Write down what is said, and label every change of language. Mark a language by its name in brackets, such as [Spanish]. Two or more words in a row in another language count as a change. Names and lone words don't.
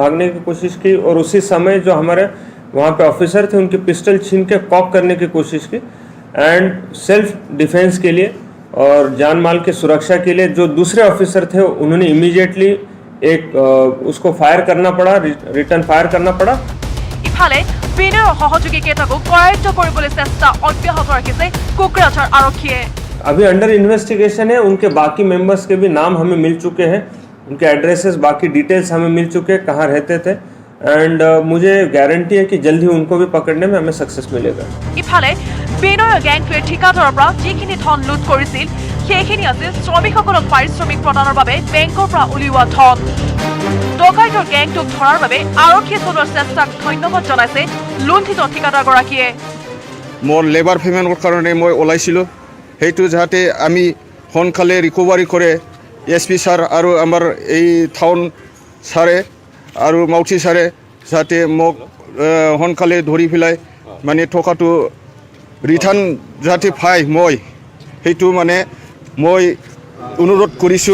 [Hindi] की और उसी समय जो हमारे वहाँ पे ऑफिसर थे उनकी पिस्टल छीन के कॉक करने की कोशिश की [English] and self defence [Hindi] के लिए और जान माल की सुरक्षा के लिए जो दूसरे ऑफिसर थे उन्होंने इमीडिएटली एक उसको फायर करना पड़ा [English] return fire [Hindi] करना पड़ा [Assamese] ইফালে বিনয়ৰ সহযোগী কেইটাকো কৰায়ত্ব কৰিবলৈ চেষ্টা অব্যাহত ৰাখিছে কোকৰাঝাৰ আৰক্ষীয়ে [Hindi] अभी [English] under investigation [Hindi] है उनके बाकी मेंबर्स के भी नाम हमें मिल चुके हैं उनके एड्रेसेस बाकी डिटेल्स हमें मिल चुके हैं कहाँ रहते थे एंड मुझे गारंटी है कि जल्द ही उनको भी पकड़ने में हमें सक्सेस मिलेगा [Assamese] ইফালে বিনয়ৰ গেংটোৱে ঠিকাদাৰৰ পৰা যিখিনি ধন লুট কৰিছিল সেইখিনি আছিল শ্ৰমিকসকলক পাৰিশ্ৰমিক প্ৰদানৰ বাবে বেংকৰ পৰা উলিওৱা ধন ডকাইতৰ গেংটোক ধৰাৰ বাবে আৰক্ষীয়ে চলোৱা চেষ্টাক ধন্যবাদ জনাইছে লুণ্ঠিত ঠিকাদাৰগৰাকীয়ে মোৰ [English] labour payment [Assamese] কাৰণে মই ওলাইছিলোঁ সেইটো যাতে আমি সোনকালে ৰিকভাৰী কৰে SP ছাৰ আৰু আমাৰ এই টাউন ছাৰে আৰু মাউথি ছাৰে যাতে মোক সোনকালে ধৰি পেলাই মানে টকাটো ৰিটাৰ্ণ যাতে পায় মই সেইটো মানে মই অনুৰোধ কৰিছোঁ